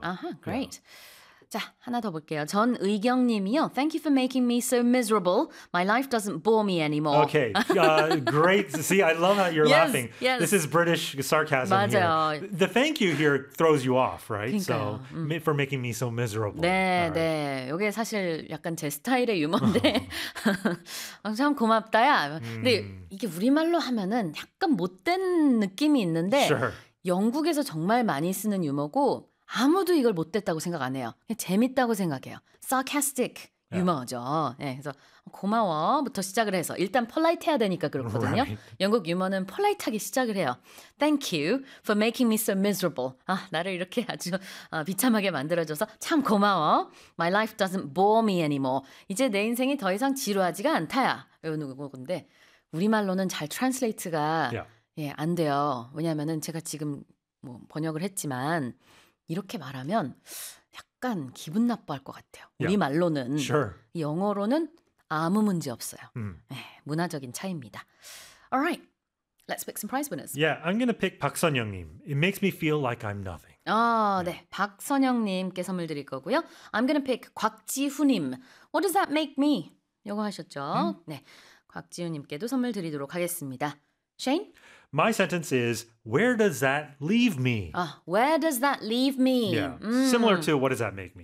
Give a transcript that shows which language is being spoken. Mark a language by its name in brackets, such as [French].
[English] Uh-huh, great. Yeah. [Korean] 자, 하나 더 볼게요. 전의경님이요. [English] Thank you for making me so miserable. My life doesn't bore me anymore. Okay, great. See, I love that you're laughing. Yes. This is British sarcasm [Korean] 맞아요. [English] Here. The thank you here throws you off, right? [Korean] 그러니까요. [English] So, for making me so miserable. [Korean] 네, [English] right. [Korean] 네. 이게 사실 약간 제 스타일의 유머인데 참 고맙다, 야. 근데 이게 우리말로 하면은 약간 못된 느낌이 있는데 영국에서 정말 많이 쓰는 유머고 아무도 이걸 못됐다고 생각 안 해요. 그냥 재밌다고 생각해요. Sarcastic 유머죠. 네, 그래서 고마워부터 시작을 해서 일단 polite 해야 되니까 그렇거든요. [English] Right. [Korean] 영국 유머는 polite하게 시작을 해요. [English] Thank you for making me so miserable. [Korean] 아, 나를 이렇게 아주 비참하게 만들어줘서 참 고마워. [English] My life doesn't bore me anymore. [Korean] 이제 내 인생이 더 이상 지루하지가 않다야. 이런 건데 우리말로는 잘 트랜슬레이트가 안 돼요. 왜냐하면은 제가 지금 뭐 번역을 했지만 이렇게 말하면 약간 기분 나빠할 것 같아요. 우리말로는 영어로는 아무 문제 없어요. 문화적인 차이입니다. [English] All right, let's pick some prize winners. Yeah, I'm going to pick 박선영님. It makes me feel like I'm nothing. [Korean] 네. 박선영님께 선물 드릴 거고요. [English] I'm gonna pick 곽지훈님. What does that make me? [Korean] 요거 하셨죠? 네. 곽지훈님께도 선물 드리도록 하겠습니다. [English] Shane? My sentence is, where does that leave me? Where does that leave me? Yeah, similar to what does that make me?